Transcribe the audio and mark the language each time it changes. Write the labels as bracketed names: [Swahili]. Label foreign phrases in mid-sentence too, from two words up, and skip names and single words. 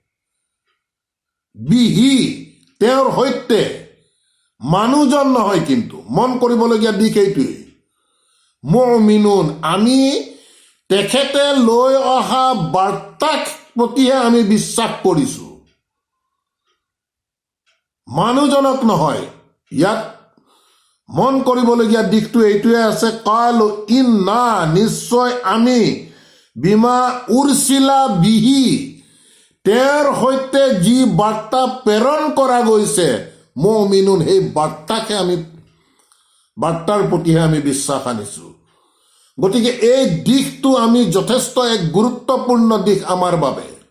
[Assamese] বিহি তেওঁৰ সৈতে, মানুহজন নহয় কিন্তু মন কৰিবলগীয়া দিশ এইটোৱেই, মুমিনুন আমি তেখেতে লৈ অহা বাৰ্তাক প্ৰতিহে আমি বিশ্বাস কৰিছো, মানুহজনক নহয়। ইয়াত মন কৰিবলগীয়া দিশটো এইটোৱে আছে [Arabic] قالوا إنا [Assamese] নিশ্চয় আমি [Arabic] بما أرسل به [Assamese] তেওঁৰ সৈতে যি বাৰ্তা প্ৰেৰণ কৰা গৈছে মুমিনুন সেই বাৰ্তাৰ প্ৰতিহে আমি বিশ্বাস আনিছো। গতিকে এই দিশটো আমি যথেষ্ট এক গুৰুত্বপূৰ্ণ দিশ আমাৰ বাবে।